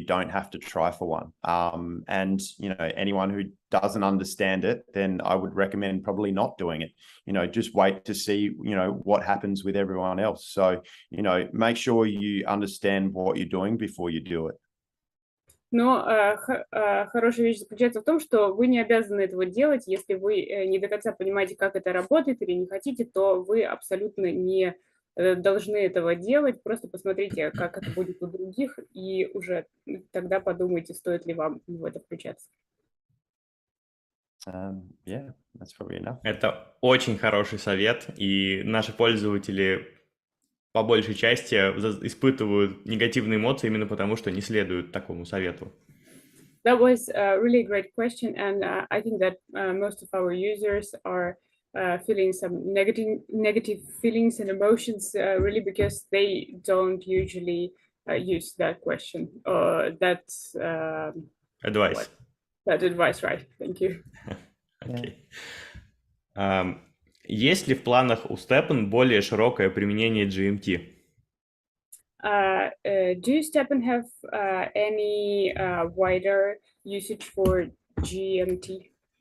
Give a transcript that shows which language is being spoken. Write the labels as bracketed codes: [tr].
[en] You don't have to try for one. And, you know, anyone who doesn't understand it, then I would recommend probably not doing it. You know, just wait to see, you know, what happens with everyone else. So, you know, make sure you understand what you're doing before you do it. [ru] Но хорошая вещь заключается в том, что вы не обязаны этого делать. Если вы не до конца понимаете, как это работает, или не хотите, то вы абсолютно не должны этого делать. Просто посмотрите, как это будет у других, и уже тогда подумайте, стоит ли вам в это включаться. [en] Yeah, that's probably enough. [ru] Это очень хороший совет, и наши пользователи по большей части испытывают негативные эмоции именно потому, что не следуют такому совету. [en] That was a really great question, and I think that most of our users are feeling some negative feelings and emotions really because they don't usually use that question or that Advice. That advice, right? Thank you. Okay. [ru] Есть ли в планах у STEPN более широкое применение GMT? [en] Do STEPN have any wider usage for GMT?